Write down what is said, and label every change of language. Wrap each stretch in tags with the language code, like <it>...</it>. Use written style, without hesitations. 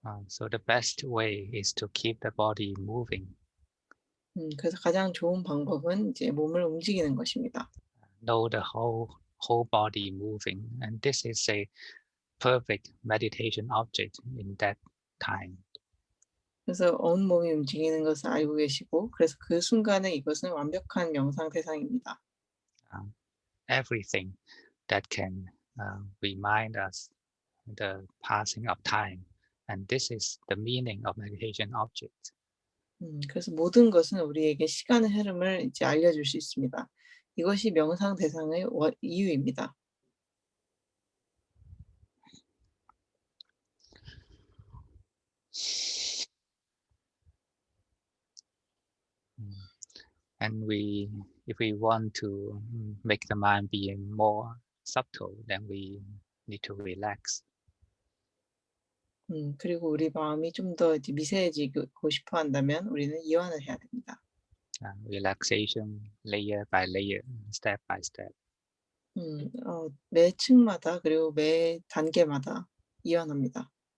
<en>So the best way is to keep the body moving.</en> <ko>그래서 가장 좋은 방법은 이제 몸을 움직이는 것입니다.</ko> <en>Know the whole body moving, and this is a perfect meditation object in that time.</en> <ko>그래서 온 몸이 움직이는 것을 알고 계시고 그래서 그 순간에 이것은 완벽한 명상 대상입니다.</ko> <en>Everything that can remind us the passing of time, and this is the meaning of meditation object.</en> <ko>그래서 모든 것은 우리에게 시간의 흐름을 이제 알려줄 수 있습니다. 이것이 명상 대상의 이유입니다.</ko> <en>And if we want to make the mind be more subtle, then we need to relax.</en> <ko>그리고 우리 마음이 좀 더 이제 미세해지고 싶어 한다면 우리는 이완을 해야 됩니다.</ko> <en>Relaxation layer by layer, step by step.</en> <ko>매 층마다 그리고 매 단계마다 이완합니다.</ko>